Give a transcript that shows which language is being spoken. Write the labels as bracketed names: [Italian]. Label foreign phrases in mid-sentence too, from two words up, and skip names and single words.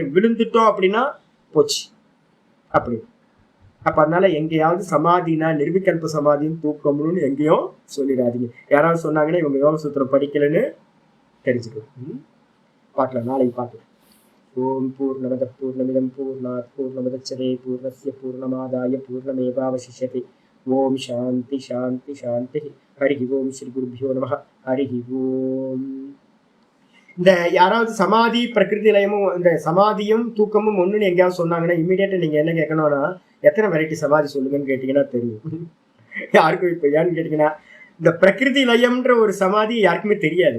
[Tamil] விழுந்துட்டோம் அப்படின்னா போச்சு அப்படி. அப்ப அதனால எங்கேயாவது சமாதினா நிர்விகல்ப சமாதியும் தூக்கம்னு எங்கேயும் சொல்லிடாதீங்க. யாராவது சொன்னாங்கன்னா இவங்க யோக சூத்திரம் படிக்கலன்னு தெரிஞ்சுக்கணும். பாக்கலாம், நாளைக்கு பார்க்கலாம். [Sanskrit] ॐ पूर्णमदः पूर्णमिदं पूर्णात् पूर्णमुदच्यते पूर्णस्य पूर्णमादाय पूर्णमेवावशिष्यते. ॐ शान्तिः शान्तिः शान्तिः। हरि ॐ श्री गुरुभ्यो नमः. हरि ॐ. [Tamil] இந்த யாராவது சமாதி பிரகிருதி லயமும் இந்த சமாதியும் தூக்கமும் ஒண்ணுன்னு எங்கேயாவது சொன்னாங்கன்னா இம்மிடியேட்டா நீங்க என்ன கேட்கணும்னா எத்தனை வெரைட்டி சமாதி சொல்லுங்கன்னு கேட்டீங்கன்னா தெரியும். யாருக்கும் இப்ப ஏன்னு கேட்டீங்கன்னா இந்த பிரகிருதி லயம்ன்ற ஒரு சமாதி யாருக்குமே தெரியாது.